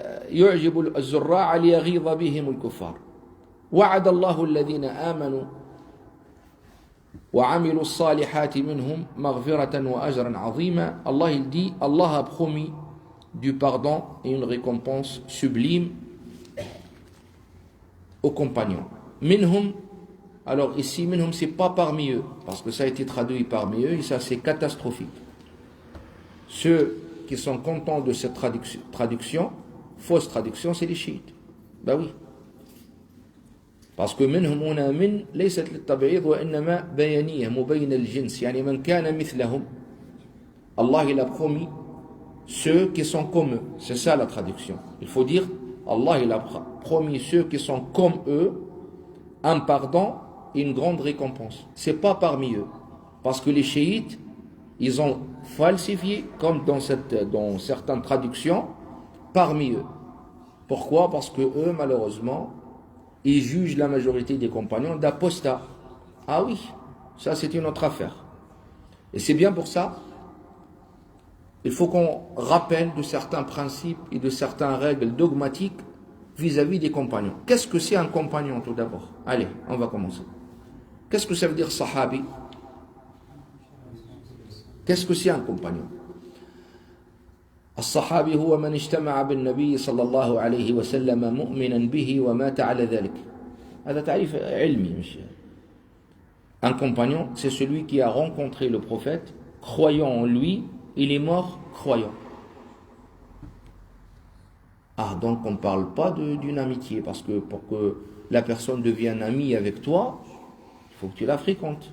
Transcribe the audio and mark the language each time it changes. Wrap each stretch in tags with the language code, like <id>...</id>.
<ar>يعجب الزراع ليغيظ بهم الكفار وعد الله الذين آمنوا وعملوا الصالحات منهم مغفرة وأجرا عظيما.</ar> <fr>Allah il dit, Allah a promis du pardon et une récompense sublime aux compagnons. Minhum, alors ici minhum c'est pas parmi eux, parce que ça a été traduit parmi eux et ça c'est catastrophique. Ceux qui sont contents de cette traduction, fausse traduction, c'est les chiites. Ben oui. Parce que</fr> <ar>منهم هنا من ليست للتبعيض وإنما بيانية مبين الجنس يعني من كان مثلهم.</ar> <fr>Allah il a promis ceux qui sont comme eux. C'est ça la traduction. Il faut dire Allah il a promis ceux qui sont comme eux un pardon et une grande récompense. C'est pas parmi eux. Parce que les chiites ils ont falsifié, comme dans certaines traductions, parmi eux. Pourquoi? Parce que eux, malheureusement, ils jugent la majorité des compagnons d'apostats. Ah oui, ça c'est une autre affaire. Et c'est bien pour ça, il faut qu'on rappelle de certains principes et de certaines règles dogmatiques vis-à-vis des compagnons. Qu'est-ce que c'est un compagnon tout d'abord? Allez, on va commencer. Qu'est-ce que ça veut dire sahabi? Qu'est-ce que c'est un compagnon?</fr> <ar>الصحابي هو من اجتمع بالنبي صلى الله عليه وسلم مؤمنا به ومات على ذلك. هذا تعريف علمي مش.</ar> <fr>Un compagnon, c'est celui qui a rencontré le prophète, croyant en lui, il est mort croyant. Ah, donc on ne parle pas d'une amitié, parce que pour que la personne devienne amie avec toi, il faut que tu la fréquentes.</fr>